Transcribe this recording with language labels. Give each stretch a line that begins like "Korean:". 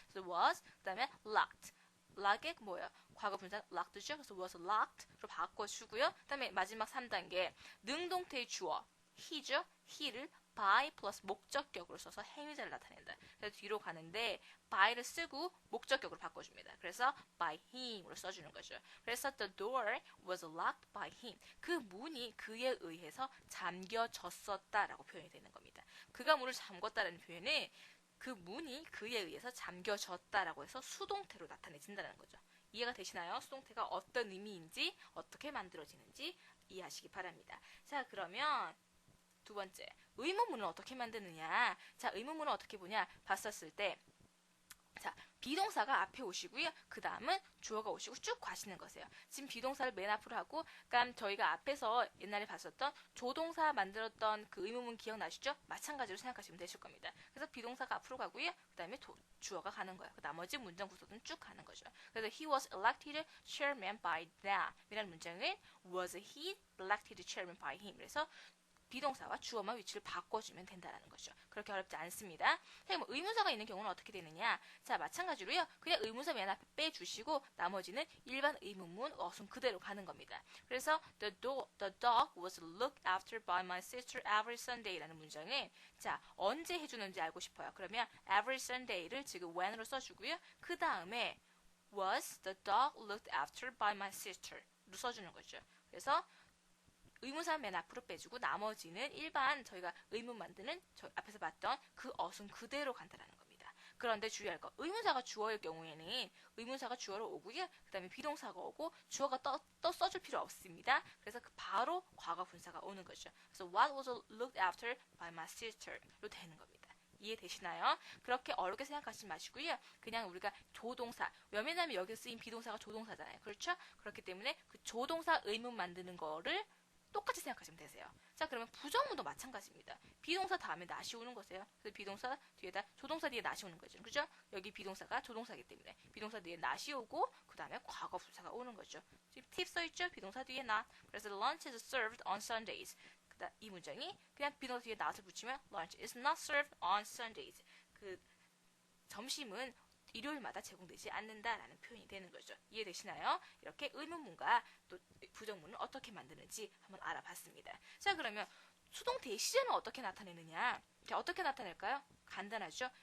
Korean: 그래서 was, 그 다음에 locked. lock의 뭐예요? 과거 분사 locked죠. 그래서 was locked로 바꿔주고요. 그 다음에 마지막 3단계 능동태의 주어 he죠. he를 by 플러스 목적격으로 써서 행위자를 나타낸다. 그래서 뒤로 가는데 by를 쓰고 목적격으로 바꿔줍니다. 그래서 by him으로 써주는 거죠. 그래서
English: the door was locked by him.
Korean: 그 문이 그에 의해서 잠겨졌었다라고 표현이 되는 겁니다. 그가 문을 잠궜다라는 표현은 그 문이 그에 의해서 잠겨졌다라고 해서 수동태로 나타내진다는 거죠. 이해가 되시나요? 수동태가 어떤 의미인지 어떻게 만들어지는지 이해하시기 바랍니다. 자, 그러면 두 번째, 의문문은 어떻게 만드느냐? 자, 의문문은 어떻게 보냐? 봤었을 때, 자, 비동사가 앞에 오시고요. 그 다음은 주어가 오시고 쭉 가시는 거세요. 지금 비동사를 맨 앞으로 하고, 그러니까 저희가 앞에서 옛날에 봤었던 조동사 만들었던 그 의문문 기억나시죠? 마찬가지로 생각하시면 되실 겁니다. 그래서 비동사가 앞으로 가고요. 그 다음에 주어가 가는 거예요. 그 나머지 문장 구조는 쭉 가는 거죠. 그래서
English: he was elected chairman by them
Korean: 이라는 문장은
English: was he elected chairman by him.
Korean: 그래서 비동사와 주어만 위치를 바꿔주면 된다는 거죠. 그렇게 어렵지 않습니다. 뭐 의문사가 있는 경우는 어떻게 되느냐? 자, 마찬가지로요. 그냥 의문사 맨 앞에 빼주시고 나머지는 일반 의문문 어순 그대로 가는 겁니다. 그래서
English: the dog was looked after by my sister every Sunday
Korean: 라는 문장은 자, 언제 해주는지 알고 싶어요. 그러면 every Sunday를 지금 when으로 써주고요. 그 다음에
English: was the dog looked after by my sister
Korean: 로 써주는 거죠. 그래서 의문사 맨 앞으로 빼주고 나머지는 일반 저희가 의문 만드는 저 앞에서 봤던 그 어순 그대로 간다라는 겁니다. 그런데 주의할 거 의문사가 주어일 경우에는 의문사가 주어로 오고요. 그 다음에 비동사가 오고 주어가 또 써줄 필요 없습니다. 그래서 바로 과거 분사가 오는 거죠. 그래서
English: what was looked after by my sister
Korean: 로 되는 겁니다. 이해되시나요? 그렇게 어렵게 생각하지 마시고요. 그냥 우리가 조동사, 왜냐면 여기 쓰인 비동사가 조동사잖아요. 그렇죠? 그렇기 때문에 그 조동사 의문 만드는 거를 똑같이 생각하시면 되세요. 자, 그러면 부정문도 마찬가지입니다. 비동사 다음에 not이 오는 거세요. 그래서 비동사 뒤에다 조동사 뒤에 not이 오는 거죠. 그죠? 여기 비동사가 조동사이기 때문에 비동사 뒤에 not이 오고 그 다음에 과거 분사가 오는 거죠. 지금 팁 써있죠? 비동사 뒤에 not. 그래서
English: lunch is served on Sundays.
Korean: 이 문장이 그냥 비동사 뒤에 not을 붙이면
English: lunch is not served on Sundays.
Korean: 그 점심은 일요일마다 제공되지 않는다라는 표현이 되는 거죠. 이해되시나요? 이렇게 의문문과 또 부정문을 어떻게 만드는지 한번 알아봤습니다. 자, 그러면 수동태의 시제는 어떻게 나타내느냐? 자, 어떻게 나타낼까요? 간단하죠?